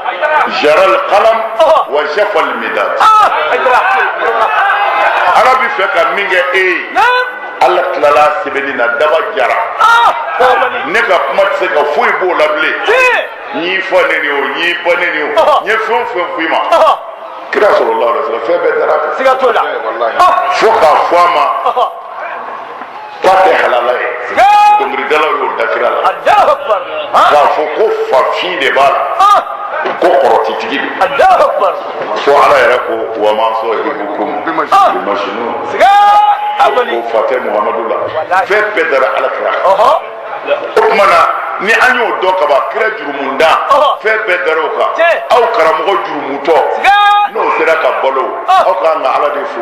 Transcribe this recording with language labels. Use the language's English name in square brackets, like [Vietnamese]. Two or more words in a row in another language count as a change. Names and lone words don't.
[Arabic] جرى القلم وجف المداد [Bambara] ala bɛ fɛ ka min kɛ e ye ala tilala sɛbɛnni na daba jara ne ka kuma tɛ se ka foyi b'o la bilen n y'i fa neni o n y'i ba neni o n ye fɛn o fɛn f'i ma kira [Arabic] صلى الله عليه وسلم [Bambara] fɛn bɛɛ dara a kan siga t'o la fo k'a fɔ a ma k'a tɛ halala ye dɔnkilidalaw y'o da kira la k'a fɔ ko fafin de b'a la ko kɔrɔtitigi don fo ala yɛrɛ ko [Arabic] وما صاحبكم بمجنون [Bambara] ko fa tɛ Muhamadu la fɛn bɛɛ dara ala kira o tuma na ni an y'o dɔn kaban kira jurumunda fɛn bɛɛ dara o kan aw karamɔgɔ jurumutɔ n'o sera ka balo aw k'an ka ala de fo